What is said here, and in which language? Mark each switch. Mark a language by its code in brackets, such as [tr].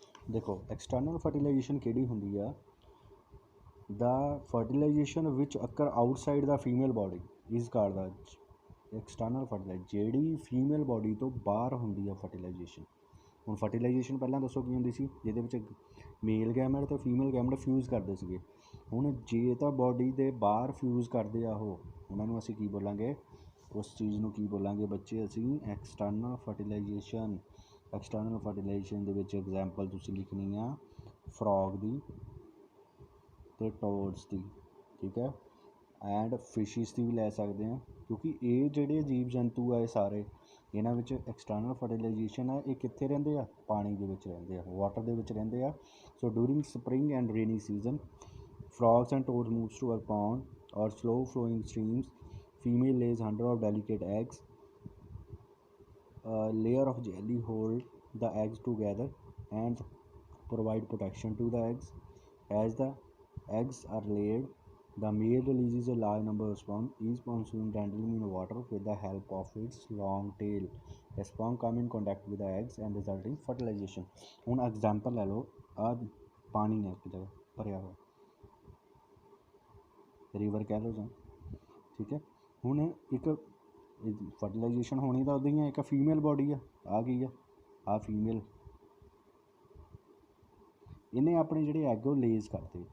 [pa] ਦੇਖੋ external fertilisation ਕਿਹੜੀ ਹੁੰਦੀ ਆ, [en] the fertilization which occur outside the female body is called the external fertilization। [pa] ਜਿਹੜੀ ਫੀਮੇਲ ਬੋਡੀ ਤੋਂ ਬਾਹਰ ਹੁੰਦੀ ਆ ਫਰਟੀਲਾਈਜੇਸ਼ਨ। ਹੁਣ ਫਰਟੀਲਾਈਜੇਸ਼ਨ ਪਹਿਲਾਂ ਦੱਸੋ ਕੀ ਹੁੰਦੀ ਸੀ, ਜਿਹਦੇ ਵਿੱਚ ਮੇਲ ਗੈਮਟ ਅਤੇ ਫੀਮੇਲ ਗੈਮਟ ਫਿਊਜ਼ ਕਰਦੇ ਸੀਗੇ। ਹੁਣ ਜੇ ਤਾਂ ਬੋਡੀ ਦੇ ਬਾਹਰ ਫਿਊਜ਼ ਕਰਦੇ ਆ ਉਹ, ਉਹਨਾਂ ਨੂੰ ਅਸੀਂ ਕੀ ਬੋਲਾਂਗੇ, ਉਸ ਚੀਜ਼ ਨੂੰ ਕੀ ਬੋਲਾਂਗੇ ਬੱਚੇ, ਅਸੀਂ ਐਕਸਟਰਨਲ ਫਰਟੀਲਾਈਜੇਸ਼ਨ। ਐਕਸਟਰਨਲ ਫਰਟੀਲਾਈਜੇਸ਼ਨ ਦੇ ਵਿੱਚ ਐਗਜ਼ਾਮਪਲ ਤੁਸੀਂ ਲਿਖਣੀ ਆ ਫਰੋਗ ਦੀ ਅਤੇ ਟੋਡਸ ਦੀ। ਠੀਕ ਹੈ, ਐਂਡ ਫਿਸ਼ਿਸ ਦੀ ਵੀ ਲੈ ਸਕਦੇ ਹਾਂ, ਕਿਉਂਕਿ ਇਹ ਜਿਹੜੇ ਜੀਵ ਜੰਤੂ ਆ ਇਹ ਸਾਰੇ, ਇਹਨਾਂ ਵਿੱਚ ਐਕਸਟਰਨਲ ਫਰਟੀਲਾਈਜੇਸ਼ਨ ਹੈ। ਇਹ ਕਿੱਥੇ ਰਹਿੰਦੇ ਆ, ਪਾਣੀ ਦੇ ਵਿੱਚ ਰਹਿੰਦੇ ਆ, ਵਾਟਰ ਦੇ ਵਿੱਚ ਰਹਿੰਦੇ ਆ। [en] So during spring and rainy season frogs and toads moves to a pond or slow flowing streams. Female lays 100 of delicate eggs. A layer of jelly hold the eggs together and provide protection to the eggs. As the eggs are laid, the male releases a large number of sperm. Each sperm swims randomly in water with the help of its long tail. The sperm come in contact with the eggs and result in fertilization. [pa] ਹੁਣ example ਲੈ ਲਓ, ਆ ਪਾਣੀ ਹੈ ਇੱਕ ਜਗ੍ਹਾ ਭਰਿਆ ਹੋਇਆ, ਰਿਵਰ ਕਹਿ ਲਓ ਜਾਂ, ਠੀਕ ਹੈ। ਹੁਣ ਇੱਕ ਫਰਟੀਲਾਈਜੇਸ਼ਨ ਹੋਣੀ ਤਾਂ ਉਹਦੀ ਇੱਕ ਫੀਮੇਲ ਬੋਡੀ ਆ ਗਈ ਆ ਫੀਮੇਲ, ਇਹਨੇ ਆਪਣੇ ਜਿਹੜੇ ਐਗ ਉਹ ਲੇਜ਼ ਕਰਤੇ।